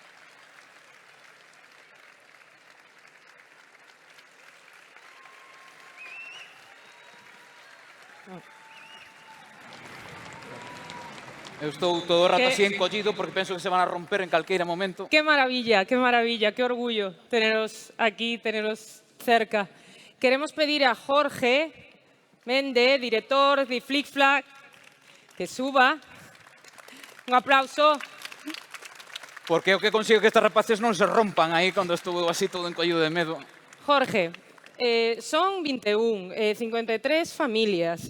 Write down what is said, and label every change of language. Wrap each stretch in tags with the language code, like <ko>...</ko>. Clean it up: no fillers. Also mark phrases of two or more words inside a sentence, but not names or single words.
<gl>Eu estou todo o rato así encollido porque penso que se van a romper en calqueira momento.</gl> <es>Qué maravilla, qué orgullo teneros aquí, teneros cerca. Queremos pedir a Jorge Mende, director de Flick Flag, que suba. Un aplauso.</es> <gl>Porque o que consigo que estes rapaces non se rompan aí cando estuvo así todo encollido de medo. Jorge, son 21, 53 familias.</gl>